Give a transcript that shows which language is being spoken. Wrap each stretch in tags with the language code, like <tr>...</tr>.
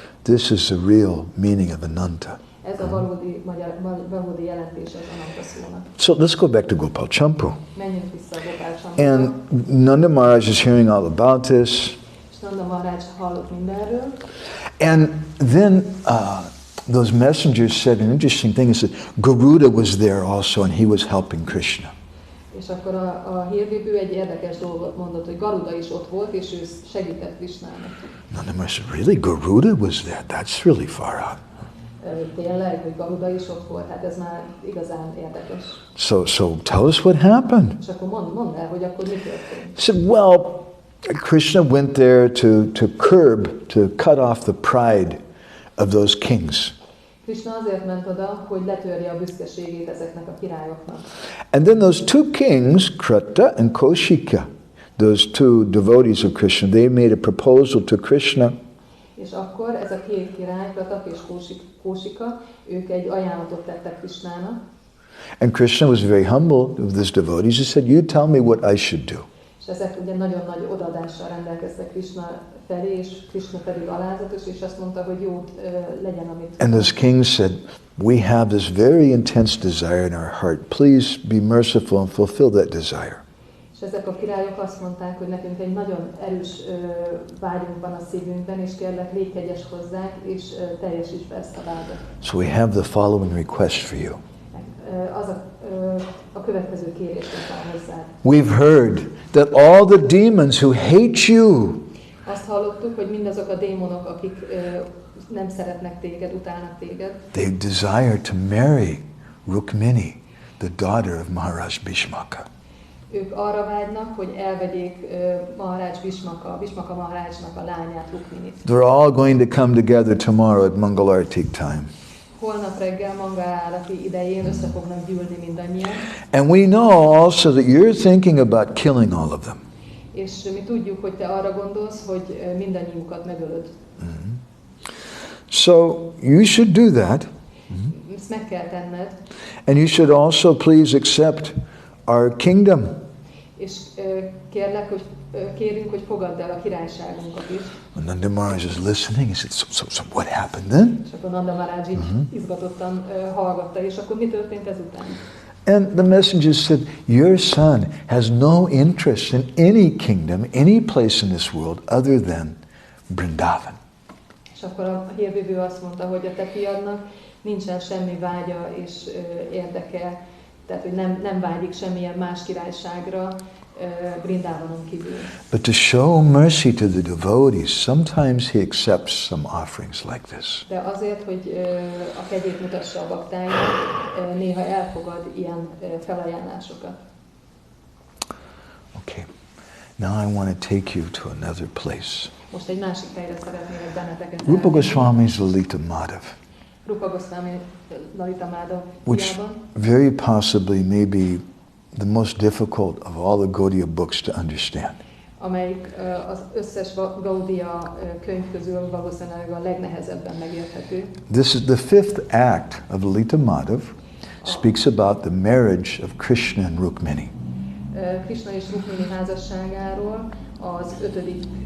<en>This is the real meaning of Ananta.</en> <hu>Ez a valódi jelentés az Ananta szónak.</hu> <en>So let's go back to Gopal Campu.</en> <hu>Menjünk vissza a Gopal Campuba.</hu> <en>And Nanda Maharaj is hearing all about this.</en> <hu>És Nanda Maharaj hallott mindenről.</hu> <en>And then those messengers said an interesting thing. Is that Garuda was there also, and he was helping Krishna.</en> <hu>És akkor a hírvívő egy érdekes dolgot mondott, hogy Garuda is ott volt, és ő segített Krishnának.</hu> <en>Nanda Maharaj said, really? Garuda was there? That's really far out.</en> <hu>Tényleg, hogy Garuda is ott volt, hát ez már igazán érdekes.</hu> <en>So tell us what happened.</en> <hu>És akkor mondd el, hogy akkor mi történt.</hu> <en>He said, well, Krishna went there to curb, to cut off the pride of those kings.</en> <hu>Krishna azért ment oda, hogy letörje a büszkeségét ezeknek a királyoknak.</hu> <en>And then those two kings, Krata and Kaushika, those two devotees of Krishna, they made a proposal to Krishna.</en> <hu>És akkor ez a két király, Kratak és Kaushika, ők egy ajánlatot tettek Krishnának.</hu> <en>And Krishna was very humble of these devotees. He said, you tell me what I should do.</en> <hu>És ezek ugye nagyon nagy odaadással rendelkeztek Krishna felé, és Krishna pedig alázatos, és azt mondta, hogy jó legyen, amit...</hu> <en>And those kings said, we have this very intense desire in our heart. Please be merciful and fulfill that desire.</en> <hu>És ezek a királyok azt mondták, hogy nekünk egy nagyon erős vágyunk van a szívünkben, és kérlek, légy kegyes hozzánk, és teljesítsd be ezt a vágyat.</hu> <en>So we have the following request for you.</en> <hu>Az a következő kérés van hozzád.</hu> <en>We've heard that all the demons who hate you,</en> <hu>azt hallottuk, hogy mindazok a démonok, akik nem szeretnek téged, utálnak téged,</hu> <en>they desire to marry Rukmini, the daughter of Maharaj Bhishmaka.</en> <hu>Ők arra vágynak, hogy elvegyék Maharaj Bhishmaka Maharajnak a lányát, Rukminit.</hu> <en>They're all going to come together tomorrow at Mangalartik time.</en> <hu>Holnap reggel Mangalárati idején össze fognak gyűlni mindannyian.</hu> <en>And we know also that you're thinking about killing all of them.</en> <hu>És mi tudjuk, hogy te arra gondolsz, hogy mindannyiukat megölöd.</hu> <en>Mm-hmm. So you should do that.</en> <hu>Mm-hmm. Ezt meg kell tenned.</hu> <en>And you should also please accept our kingdom.</en> <hu>És kérlek, hogy kérünk, hogy fogadd el a királyságunkat is.</hu> <en>When Nanda Maharaj is listening, he said, so what happened then?</en> <hu>És akkor Nanda Maharaj így izgatottan hallgatta, és akkor mi történt ezután?</hu> <en>And the messenger said, your son has no interest in any kingdom, any place in this world other than Vrindavan.</en> <hu>És akkor a hírvívő azt mondta, hogy a te fiadnak nincsen semmi vágya és érdeke, tehát hogy nem vágyik semmilyen más királyságra, Vrindavanon kívül.</hu> <en>But to show mercy to the devotees, sometimes he accepts some offerings like this.</en> <hu>De azért, hogy a kegyét mutassa a baktáinak, néha elfogad ilyen felajánlásokat.</hu> <en>Okay. Now I want to take you to another place.</en> <hu>Most egy másik helyre szeretnélek benneteket</hu> <en>Rupa Goswami's Lalita Madhava.</en> <hu>Rupa Goswami Lalita Madhava,</hu> <en>which very possibly may be the most difficult of all the Gaudiya books to understand.</en> <hu>Amelyik az összes Gaudiya könyv közül valószínűleg a legnehezebben megérthető.</hu> <en>This is the fifth act of Lalita Madhava, speaks about the marriage of Krishna and Rukmini.</en> <hu>Krishna és Rukmini házasságáról az 5.</hu>